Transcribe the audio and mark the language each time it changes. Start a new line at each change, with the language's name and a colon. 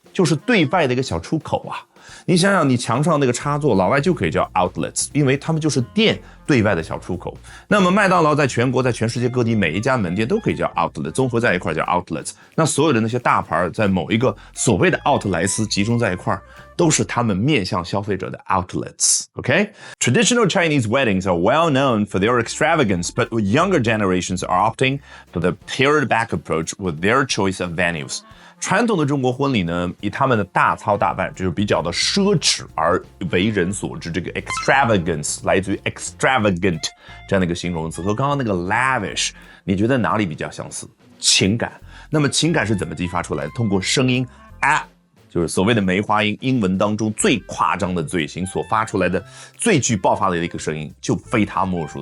Chinese: 就是对外的一个小出口啊。你想想，你墙上那个插座，老外就可以叫 outlets， 因为他们就是店对外的小出口。那么麦当劳在全国，在全世界各地每一家门店都可以叫 outlet， 综合在一块叫 outlets。那所有的那些大牌在某一个所谓的奥特莱斯集中在一块，都是他们面向消费者的 outlets.
English: Okay? Traditional Chinese weddings are well known for their extravagance, but younger generations are opting for the pared-back approach with their choice of venues.
Chinese: 传统的中国婚礼呢，以他们的大操大办，就是比较的奢侈而为人所知。这个 extravagance 来自于 extravagant 这样的一个形容词，和刚刚那个 lavish， 你觉得哪里比较相似？情感。那么情感是怎么激发出来的？通过声音啊，就是所谓的梅花音，英文当中最夸张的嘴型所发出来的最具爆发力的一个声音，就非它莫属。